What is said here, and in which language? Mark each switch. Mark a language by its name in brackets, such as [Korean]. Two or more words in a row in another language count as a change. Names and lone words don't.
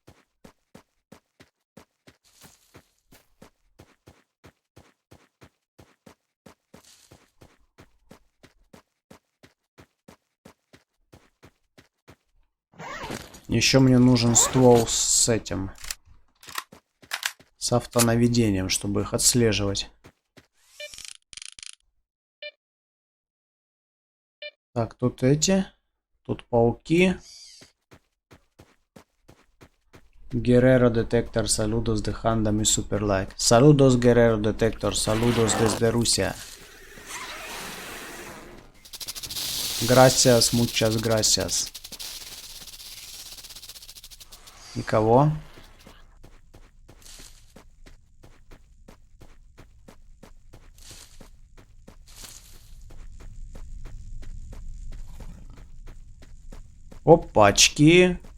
[Russian] Еще мне нужен ствол с этим. С автонаведением, чтобы их отслеживать. Так, тут эти. Тут пауки. [Spanish] Guerrero Detector, saludos dejando mi super like. Saludos Guerrero Detector, saludos desde Rusia. Gracias, muchas gracias. [Russian] Никого. Опачки.